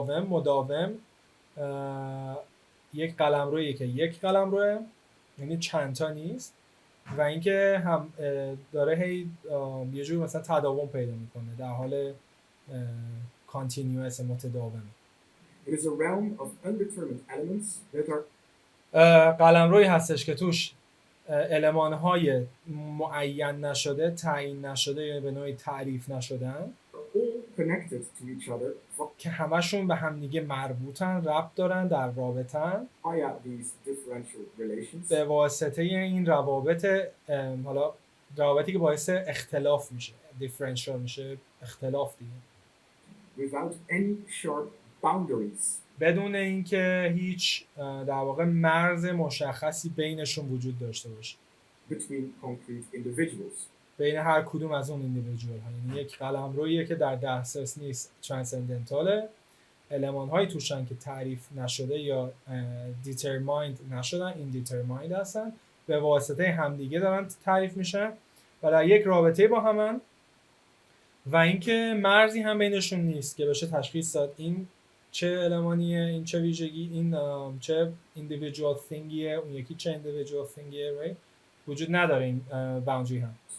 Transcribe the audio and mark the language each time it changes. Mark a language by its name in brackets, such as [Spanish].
[Persian] مداوم یک قلمرویی که یک قلمروه، یعنی چند تا نیست، و اینکه هم داره هی یه جور مثلا تداوم پیدا میکنه، در حال continuous متداومه. [English] It is a realm of undetermined elements that are [Persian] قلمرویی هستش که توش المان‌های معین نشده، تعیین نشده یا به نوعی تعریف نشدن، [English] all connected to each other [Persian] که همشون به هم دیگه مربوطن، ربط دارن، در رابطن [English] via these differential relations. [Persian] به واسطه این روابط، حالا روابطی که باعث اختلاف میشه، differential میشه اختلاف دیگه. [English] Without any sharp boundaries. [Persian] بدون اینکه هیچ در واقع مرز مشخصی بینشون وجود داشته باشه. [English] Between concrete individuals. [Persian] بین هر کدوم از اون ایندیویدوال ها، یعنی یک قلمرویی که در دسترس نیست، ترانسندنتاله، المان‌های توشن که تعریف نشده یا دیترمایند نشدن، این دیترمایند هستن، به واسطه همدیگه دارن تعریف میشن و در یک رابطه با همن و اینکه مرزی هم بینشون نیست که بشه تشخیص داد این چه المانیه، این چه ویژگی، این چه individual thingیه، اون یکی چه individual thingیه، right؟ وجود نداره این باوندری هم.